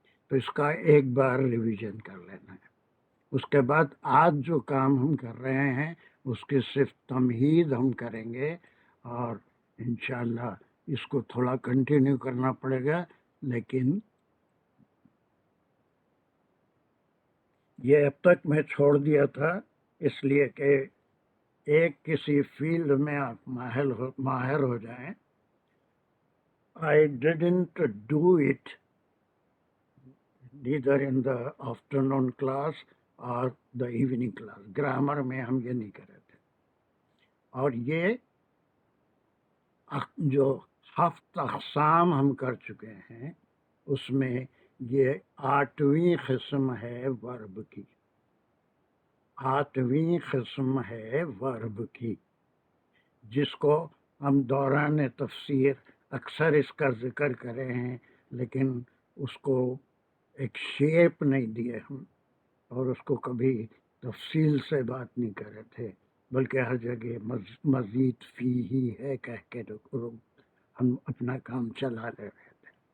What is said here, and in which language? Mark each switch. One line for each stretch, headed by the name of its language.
Urdu: تو اس کا ایک بار ریویژن کر لینا ہے. اس کے بعد آج جو کام ہم کر رہے ہیں اس کی صرف تمہید ہم کریں گے، اور انشاءاللہ اس کو تھوڑا کنٹینیو کرنا پڑے گا. لیکن یہ اب تک میں چھوڑ دیا تھا اس لیے کہ ایک کسی فیلڈ میں آپ ماہر ہو جائیں.
English: I didn't do it neither in the afternoon class or the evening class.
Urdu: Grammar میں ہم یہ نہیں کرے تھے. اور یہ جو ہفت اقسام ہم کر چکے ہیں اس میں یہ 8ویں قسم ہے ورب کی. 8ویں قسم ہے ورب کی، جس کو ہم دوران تفسیر اکثر اس کا ذکر کرے ہیں، لیکن اس کو ایک شیپ نہیں دیے ہم، اور اس کو کبھی تفصیل سے بات نہیں کرے تھے، بلکہ ہر جگہ مزید فی ہی ہے کہہ کے ہم اپنا کام چلا لے رہے تھے.